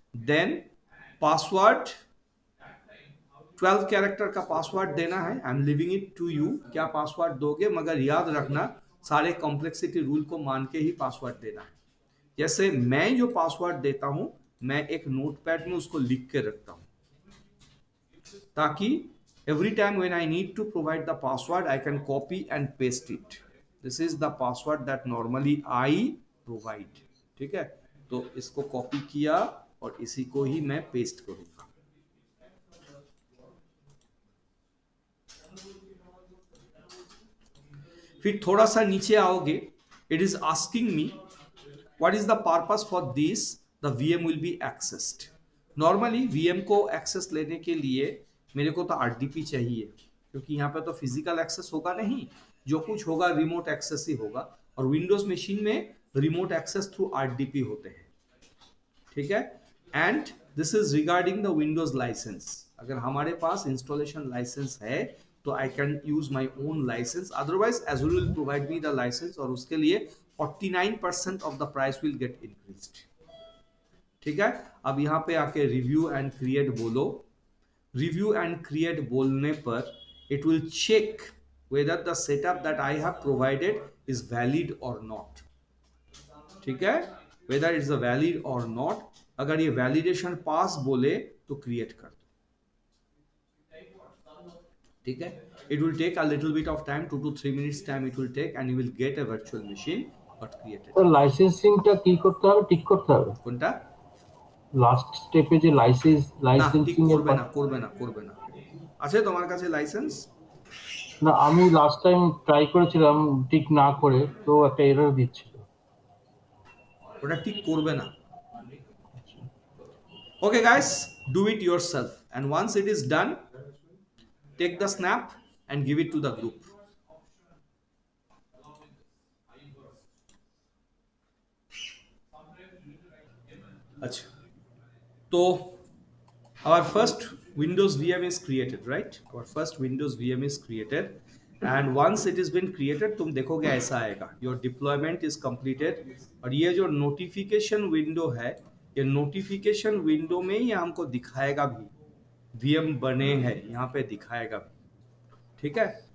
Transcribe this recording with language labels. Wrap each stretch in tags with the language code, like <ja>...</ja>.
<hi>Then password 12 character का password देना है,</hi> <en>I am living it to you,</en> <hi>क्या पासवर्ड दोगे, मगर याद रखना सारे कॉम्प्लेक्सिटी रूल को मान के ही पासवर्ड देना है। जैसे मैं जो पासवर्ड देता हूं, मैं एक नोटपैड में उसको लिख के रखता हूं, ताकि</hi> <en>every time when I need to provide the password I can copy and paste it. This is the password that normally I provide,</en> <hi>ठीक है। तो इसको कॉपी किया और इसी को ही मैं पेस्ट करूंगा। फिर थोड़ा सा नीचे आओगे,</hi> <en>it is asking me what is the purpose for this the VM will be accessed.</en> <hi>Normally VM को एक्सेस लेने के लिए मेरे को तो RDP चाहिए, क्योंकि यहाँ पे तो फिजिकल एक्सेस होगा नहीं, जो कुछ होगा रिमोट एक्सेस ही होगा, और विंडोज मशीन में रिमोट एक्सेस थ्रू RDP होते हैं, ठीक है।</hi> <en>and this is regarding the Windows licence,</en> <hi>अगर हमारे पास इंस्टॉलेशन लाइसेंस है तो</hi> <en>I can use my own licence, otherwise Azure will provide me the licence,</en> <hi>और उसके लिए</hi> <en>49% of the price will get increased,</en> <hi>ठीक है। अब यहाँ पे आके रिव्यू एंड क्रिएट बोलो, रिव्यू एंड क्रिएट बोलने पर</hi> <en>it will check whether the setup that I have provided is valid or not,</en> <hi>ठीक है,</hi> <en>whether it's a valid or not।</en> <hi>अगर ये validation pass बोले तो create कर दो, ठीक है।</hi> <en>It will take a little bit of time, 2 to 3 minutes time it will take, and you will get a virtual machine got created।</en> <bn>तो লাইসেন্সিংটা কি করতে হবে, ঠিক করতে হবে কোনটা? লাস্ট স্টেপে যে লাইসেন্সিং এর করবে না। আছে তোমার কাছে লাইসেন্স? না, আমি লাস্ট টাইম ট্রাই করেছিলাম ঠিক না করে, তো একটা এরর দিচ্ছিল। ওটা ঠিক করবে না।</bn> <en>Okay guys, do it yourself, and once it is done, take the snap and give it to the group. Achha. So our first Windows VM is created, right? Our first Windows VM is created, and once it has been created,</en> <hi>तुम देखोगे ऐसा आएगा,</hi> <en>your deployment is completed,</en> <hi>और ये जो notification window है, ये notification window में ये हमको दिखाएगा भी VM बने हैं, यहाँ पे दिखाएगा भी, ठीक है।</hi>